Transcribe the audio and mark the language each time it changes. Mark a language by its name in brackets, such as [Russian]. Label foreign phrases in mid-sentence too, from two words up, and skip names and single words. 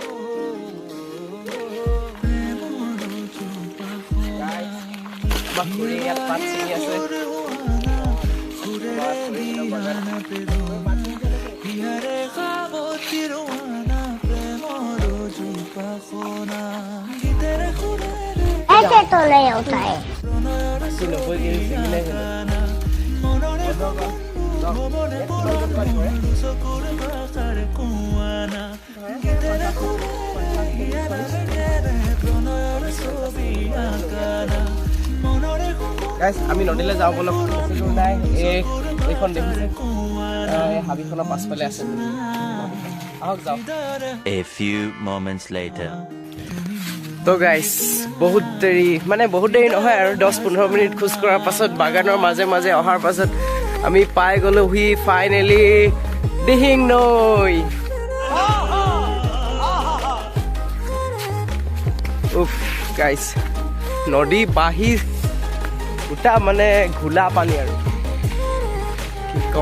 [Assamese] প্ৰেমৰ চুপাসনা, বাকুৰি ইয়াত পাত ছিঙি আছে। সুৰেৰে দিয়ানা প্ৰেৰণা, হিয়াৰে সাৱতী ৰোৱানা, প্ৰেমৰ চুপাসনা, গীতেৰে সুৰেৰে [Hindi] ऐसे तो नहीं होता है। [Assamese] প্ৰণয়ৰ গানা, মনৰে ভৱনে পৰম চকুৰ ভাষাৰ কোৱানা, গীতেৰে সুৰেৰে হিয়াৰে বেগেৰে প্ৰণয়ৰ ছবি আঁকানা, মনৰে গাইজ, আমি নদীলৈ যাওঁ বলক। নাই এইখন দেখিছে, এই হাবিখনৰ পাছফালে আছে। আহক যাওঁ। [English] A few moments later. [Assamese] তো গাইজ, বহুত দেৰি নহয় আৰু 10-15 মিনিট খোজ কঢ়াৰ পাছত, বাগানৰ মাজে মাজে অহাৰ পাছত আমি পাই গ'লো ফাইনেলি দিহিং নৈ। উফ গাইজ, নদী বাঢ়ি গোটা মানে ঘোলা পানী আৰু কি ক'ম।